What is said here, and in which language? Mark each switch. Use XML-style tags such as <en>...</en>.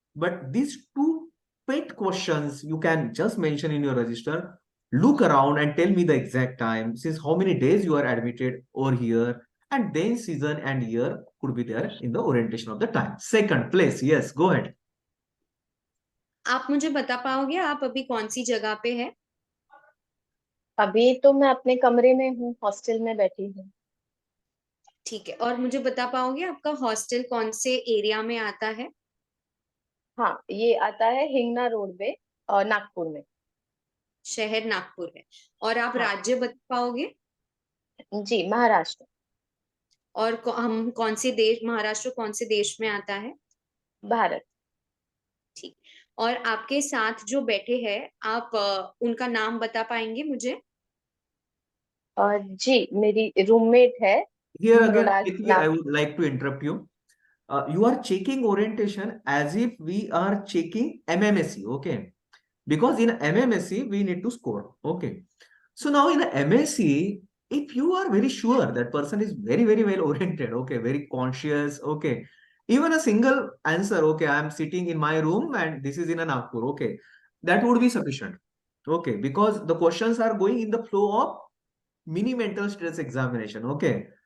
<en>But these two pet questions you can just mention in your register. Look around and tell me the exact time, since how many days you are admitted over here, and then season and year could be there in the orientation of the time. Second place, yes, go ahead.</en> <hi>आप मुझे बता पाओगे आप अभी कौन सी जगह पे है? अभी तो मैं अपने कमरे में हूँ, हॉस्टल में बैठी हूँ। ठीक है, और मुझे बता पाओगे आपका हॉस्टल कौन से एरिया में आता है? हाँ, ये आता है हिंगना रोड पे, नागपुर में। शहर नागपुर है। और आप हाँ। राज्य बता पाओगे? जी, महाराष्ट्र। और हम कौन से देश, महाराष्ट्र कौन से देश में आता है? भारत। ठीक। और आपके साथ जो बैठे हैं आप उनका नाम बता पाएंगे मुझे? जी, मेरी रूममेट है</hi> <en>Here again,</en> <hi>मृणाल</hi> <en>Prithvi,</en> <hi>नाम।</hi> <en>I would like to interrupt you. You are checking orientation as if we are checking MMSC, okay? Because in MMSC, we need to score, okay? So now in MSc, if you are very sure that person is very, very well oriented, okay, very conscious, okay, even a single answer, okay, I am sitting in my room and this is in a Nagpur, okay, that would be sufficient, okay, because the questions are going in the flow of mini mental stress examination, okay.</en>